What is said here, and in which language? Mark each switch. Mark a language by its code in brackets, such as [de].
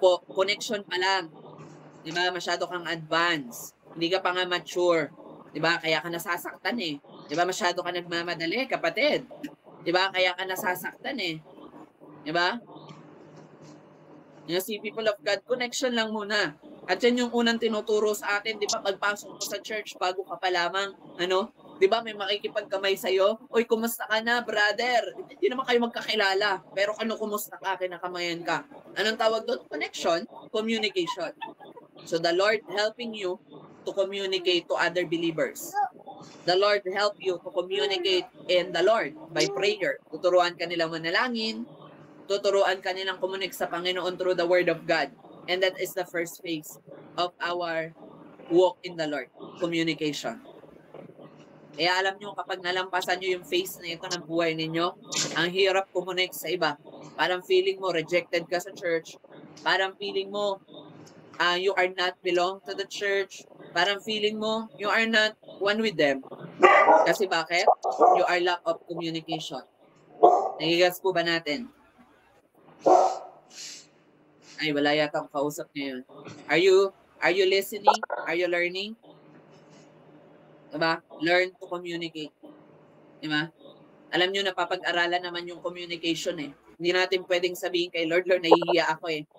[tl] Connection pa lang. Diba? Masyado kang advanced. Hindi ka pa nga mature. Diba? Kaya ka nasasaktan eh. Diba? Masyado ka nagmamadali, kapatid. Diba? Kaya ka nasasaktan eh. Diba? Si people of God, connection lang muna. At yan yung unang tinuturo sa atin, di ba? Pagpasok mo sa church, bago ka pa lamang, di ba? May makikipagkamay sa'yo. Oy, kumusta ka na, brother? Hindi naman kayo magkakilala. Pero kumusta ka, kinakamayan ka. Anong tawag doon? [en] Connection, communication. So the Lord helping you to communicate to other believers. The Lord help you to communicate in the Lord by prayer. [tl] Tuturuan ka nilang manalangin, tuturuan ka nilang kumunik sa Panginoon through the Word of God. [en] And that is the first phase of our walk in the Lord, communication. [tl] Kaya alam nyo, kapag nalampasan nyo yung phase na ito ng buhay ninyo, ang hirap kumunik sa iba. Parang feeling mo rejected ka sa church. Parang feeling mo [en] you are not belong to the church. [tl] Parang feeling mo [en] you are not one with them. [tl] Kasi bakit? [en] You are lack of communication. [tl] Nagigets po ba natin? Ay, wala yata akong kausap ngayon. [en] Are you listening? Are you learning? Diba? Learn to communicate. [tl] Diba? Alam nyo, napapag-aralan naman yung communication eh. Hindi natin pwedeng sabihin kay Lord, nahihiya ako eh.